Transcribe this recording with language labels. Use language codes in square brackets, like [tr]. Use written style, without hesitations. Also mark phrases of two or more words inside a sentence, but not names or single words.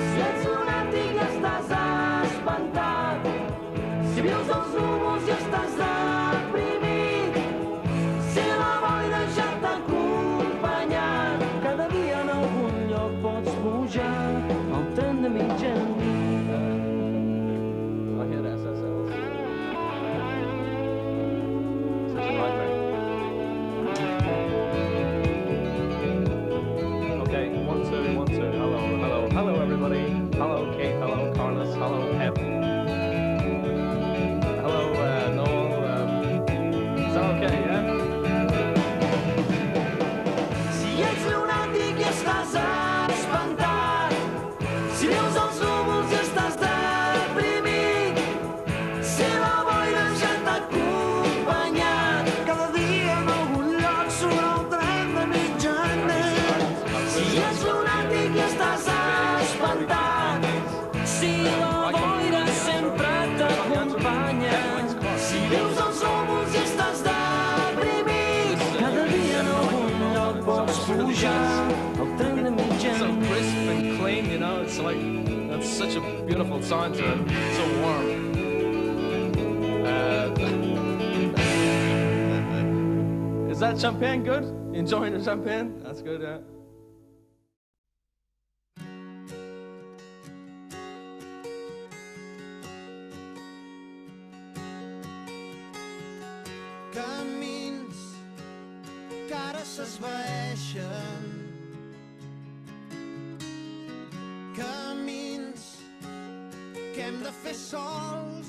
[ca] Si ets lunàtic i estàs espantat, si vius als núvols i estàs deprimit, si la boira ja t'ha acompanyat, cada dia en algun lloc pots pujar al tren de mitjanit. [en] Hello everybody. Hello Kate, hello Carlos, hello Pep. Hello Noel. Is that okay, yeah? [ca] Si ets lunàtic i estàs espantat, si vius als núvols i estàs deprimit, si la boira ja t'ha acompanyat, cada dia en algun lloc surt el tren de mitjanit. Si ets lunàtic i estàs espantat, si la boira sempre t'acompanya, si vius als núvols i estàs deprimit, cada dia en algun lloc pots pujar al tren de [en] So [ca] mitjanit. [en] crisp and clean, you know, it's like, that's such a beautiful sound to it, so warm. Is that champagne good? Enjoying the champagne? That's good, yeah. [ca] Camins que ara s'esvaeixen, camins que hem de fer sols,